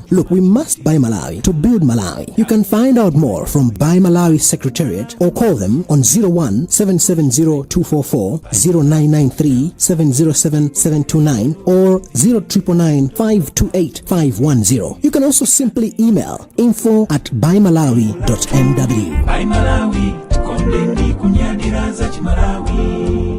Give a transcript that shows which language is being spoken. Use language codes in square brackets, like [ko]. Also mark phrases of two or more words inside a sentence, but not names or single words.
[en] Look, we must buy Malawi to build Malawi. You can find out more from Buy Malawi Secretariat or call them on 01 770 244, 0993 707 729 or 0999 528 510. You can also simply email info@buymalawi.mw. [ny] Buy Malawi, tukondeni kunyadira za chimalawi.